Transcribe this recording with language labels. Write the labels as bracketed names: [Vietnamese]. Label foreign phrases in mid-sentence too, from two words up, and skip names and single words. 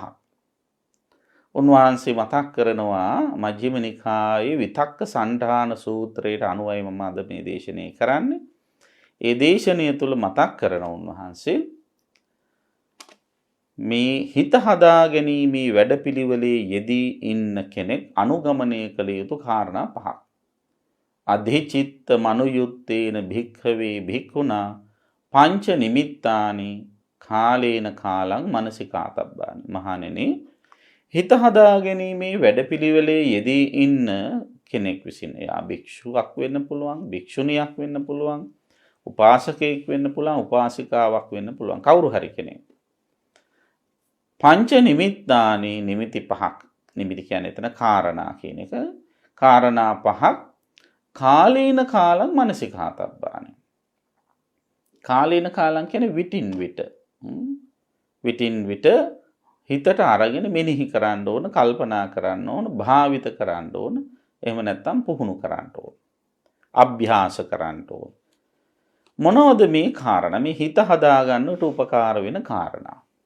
[Sinhala] උන්වහන්සේ මතක් කරනවා මජ්ක්‍ධිම නිකායේ විතක්ක සණ්ඩාන සූත්‍රයට අනුවයි මම අද මේ දේශනය කරන්නේ. ඒ දේශනය තුල මතක් කරන උන්වහන්සේ මේ හිත හදා ගැනීමේ වැඩපිළිවෙලේ යෙදී ඉන්න කෙනෙක් අනුගමනය කළ යුතු කාරණා 5ක්. [Pali] අධිචිත්ත මනුයුත්තේන භික්ඛවේ භික්ඛුනා පංච නිමිත්තානි කාලේන කාලං මනසිකාතබ්බානි. [Sinhala] මහණෙනි, හිත හදා ගැනීමේ වැඩපිළිවෙලේ යෙදී ඉන්න කෙනෙක් විසින්, එයා භික්ෂුවක් වෙන්න පුළුවන්, භික්ෂුණියක් වෙන්න පුළුවන්, උපාසකයෙක් වෙන්න පුළුවන්, උපාසිකාවක් වෙන්න පුළුවන්, කවුරු හරි කෙනෙක්. [Pali] පංච නිමිත්තානි, [Sinhala] නිමිති 5ක්. නිමිති කියන්නේ එතන කාරණා කියන එක. කාරණා 5ක් [Pali] කාලේන කාලං මනසිකාතබ්බානි. කාලේන කාලං [Sinhala] කියන්නේ විටින් විට. විටින් විට හිතට අරගෙන මෙනෙහි කරන්න ඕන, කල්පනා කරන්න ඕන, භාවිත කරන්න ඕන. එහෙම නැත්නම් පුහුණු කරන්න ඕන. අභ්‍යාස කරන්න ඕන. මොනවද මේ කාරණා? මේ හිත හදාගන්නට උපකාර වෙන කාරණා.